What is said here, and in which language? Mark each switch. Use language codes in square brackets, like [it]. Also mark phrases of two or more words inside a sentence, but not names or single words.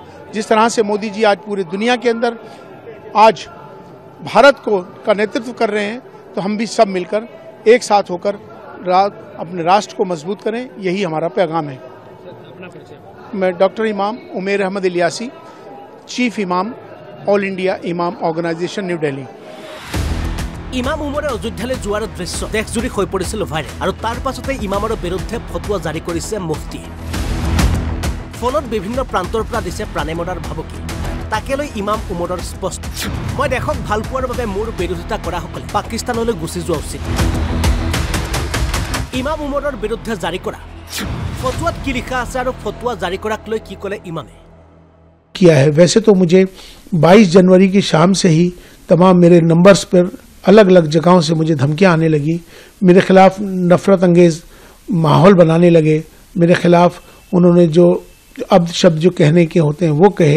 [hi] जिस तरह से मोदी जी आज पूरी दुनिया के अंदर आज भारत का नेतृत्व कर रहे हैं, तो हम भी सब मिलकर एक साथ होकर अपने राष्ट्र को मजबूत करें, यही हमारा पैगाम है। मैं डॉक्टर इमाम उमेर अहमद इलियासी, चीफ इमाम ऑल इंडिया इमाम ऑर्गेनाइजेशन न्यू दिल्ली। [as] ইমাম উমৰে অযোধ্যালৈ যোৱাৰ দৃশ্য দেশজুৰি হৈ পৰিছিল ভাইৰেল আৰু তাৰ পাছতে ইমামৰ বিৰুদ্ধে ফটোৱা জাৰি কৰিছে মুফতি। ফোনত বিভিন্ন প্ৰান্তৰ পৰা দিছে প্ৰাণে মৰাৰ ভাবুকি। তাকে লৈ ইমাম উমৰৰ স্পষ্ট, মই দেশক ভাল পোৱাৰ বাবে মোৰ বিৰোধিতা কৰাসকলে পাকিস্তানলৈ গুচি যোৱা উচিত। ইমাম উমৰৰ বিৰুদ্ধে জাৰি কৰা ফটোৱাত কি লিখা আছে আৰু ফটোৱা জাৰি কৰাক লৈ কি ক'লে ইমামে [hi] किया है। वैसे तो मुझे 22 जनवरी की शाम से ही तमाम मेरे नंबर्स पर अलग अलग जगहों से मुझे धमकियां आने लगी, मेरे खिलाफ नफरत अंगेज माहौल बनाने लगे, मेरे खिलाफ उन्होंने जो अब शब्द जो कहने के होते हैं वो कहे।